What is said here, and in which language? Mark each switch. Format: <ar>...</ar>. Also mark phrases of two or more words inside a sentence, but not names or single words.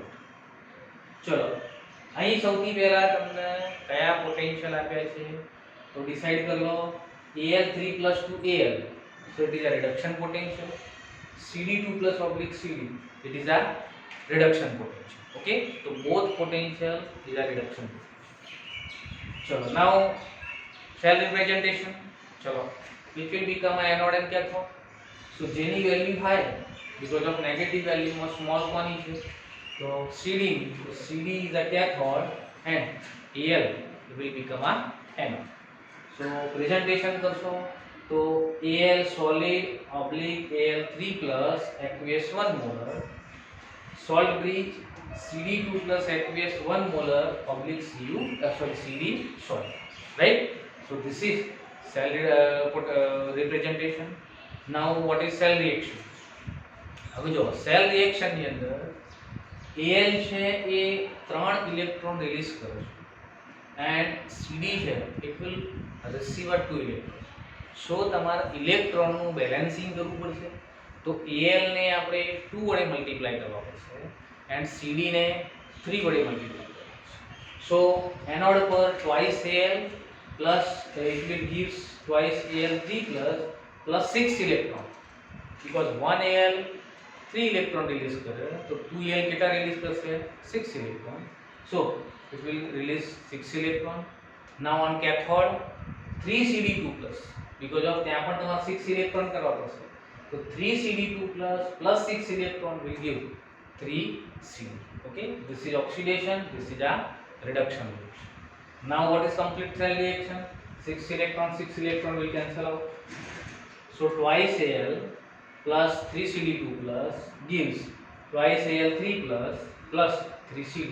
<gu>चलो અહીં સૌથી પહેલા તમને કયા પોટેન્શિયલ આપ્યા છે તો ડિસાઈડ કરી લો.</gu> <en>Al3 plus 2Al, so it is a reduction potential. Cd2 plus oblique Cd, it is a reduction potential. Okay, so both potential is a reduction potential. Chalo now cell representation. Chalo which will become a anode and cathode. So જેની value high because of negative value માં small quantity છે, so Cd is a cathode and Al will become a anode. So presentation</en> <gu>કરશો તો</gu> <en>Al solid oblique Al3 plus aqueous 1 molar, salt bridge Cd2 plus aqueous 1 molar oblique Cd solid, right? So this is cell representation. Now what is cell reaction?</en> <gu>હવે જો</gu> <en>cell reaction</en> <gu>ની અંદર Al છે એ 3</gu> <en>electron release</en> <gu>કરે છે એન્ડ Cd છે</gu> <en>it will receive 2 electron.</en> <gu>સો તમારે ઇલેક્ટ્રોનનું બેલેન્સિંગ કરવું પડશે. તો Al ને આપણે 2 વડે મલ્ટીપ્લાય કરવા પડશે એન્ડ Cd ને 3 વડે મલ્ટીપ્લાય કરવા પડશે.</gu> <en>સો એનોડ પર twice Al plus it will gives twice Al3 plus 6 electron because 1 Al 3 electron release</en> <hi>करे तो</hi> <en>2 Al कितना release करશે 6 electron. So it will release 6 electron. Now on cathode 3 Cd2 plus because of</en> <gu>ત્યાં પણ તમારે 6 electron કરવા પડશે.</gu> <en>તો 3 Cd2 plus 6 electron will give 3 Cd. Okay, this is oxidation, this is a reduction reaction. Now what is complete cell reaction? 6 electron will cancel out. So twice Al plus 3 Cd2 plus gives twice Al3 plus 3 Cd.</en>